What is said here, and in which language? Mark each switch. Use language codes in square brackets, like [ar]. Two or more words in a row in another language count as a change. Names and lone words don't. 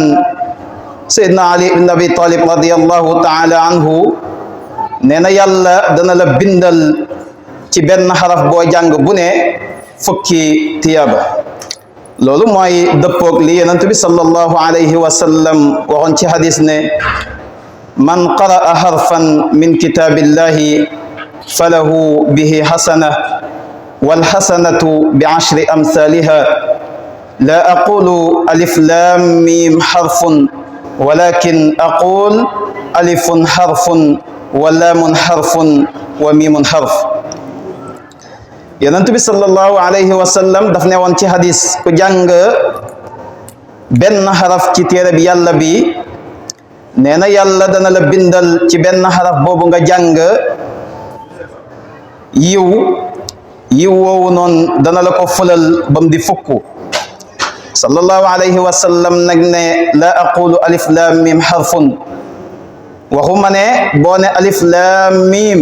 [wo] Seydina Ali ibn Abi Talib [ar] رضي الله تعالى عنه [wo] nee na yàlla dana la bindal ci benn xaraf boo jàng bu ne fukki tiyaaba loolu mooy dëppoog li Yonent bi [ar] صلى الله عليه وسلم [wo] waxoon ci hadis ne [ar] من قرأ حرفا من كتاب الله فله به حسنة والحسنة بعشر أمثالها لا أقول الم حرف ولكن أقول ألف حرف ولام حرف وميم حرف [wo] Yonent bi [ar] صلى الله عليه وسلم [wo] daf ne woon ci hadis ku jàng benn xaraf ci téere bi yàlla bi nee na yàlla dana la bindal ci benn xaraf boobu nga jàng yiw woowu noonu dana la ko fulal bam di fukk [ar] صلى الله عليه وسلم [wo] nag ne [ar] لا أقول الم حرف [wo] waxuma ne boo ne [ar] الم